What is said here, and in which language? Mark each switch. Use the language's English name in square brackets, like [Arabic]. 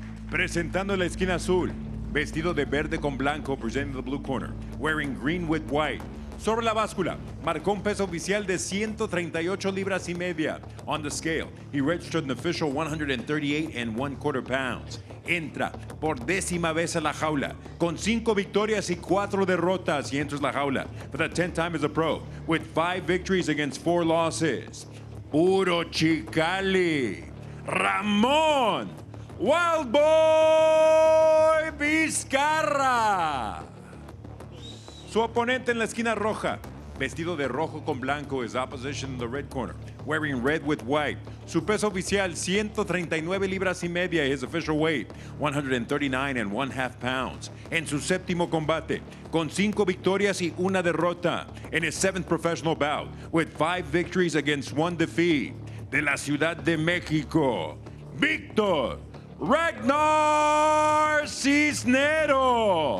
[Spanish] Presentando la esquina azul, vestido de verde con blanco, [English] presenting the blue corner, wearing green with white. [Spanish] Sobre la báscula, marcó un peso oficial de 138 libras y media. [English] On the scale, he registered an official 138 1/4 pounds. [Spanish] Entra por 10ª vez a la jaula, con 5 victorias y 4 derrotas, y [English] enters la jaula for the 10th time as a pro, with 5 victories against 4 losses. [Spanish] Puro Chicali, Ramon, Wild Boy Vizcarra. Su oponente en la esquina roja, vestido de rojo con blanco, [English] is opposition in the red corner, wearing red with white. [Spanish] Su peso oficial, 139 libras y media, [English] his official weight, 139 1/2 pounds. [Spanish] En su 7º combate, con 5 victorias y 1 derrota. [English] En his 7th professional bout, with 5 victories against 1 defeat. [Spanish] De la Ciudad de México, Víctor Ragnar Cisneros.